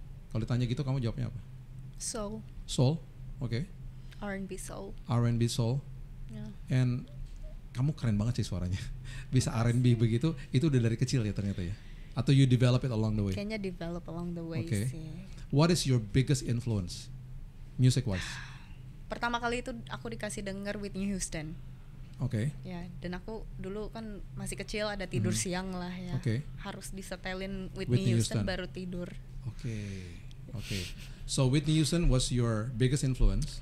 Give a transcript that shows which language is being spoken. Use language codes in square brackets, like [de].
[id] Kalau ditanya gitu kamu jawabnya apa? [en] Soul. Soul, oke. R&B soul. R&B soul. Yeah. [id] And kamu keren banget sih suaranya. Bisa R&B begitu, itu udah dari kecil ya ternyata ya. Atau [en] you develop it along the way? [id] Kayaknya [en] develop along the way [id] sih. [en] What is your biggest influence, music wise? [id] Pertama kali itu aku dikasih denger Whitney Houston. Oke. Ya, dan aku dulu kan masih kecil, ada tidur siang lah ya. Harus disetelin Whitney Houston baru tidur. Oke. [en] So Whitney Houston was your biggest influence.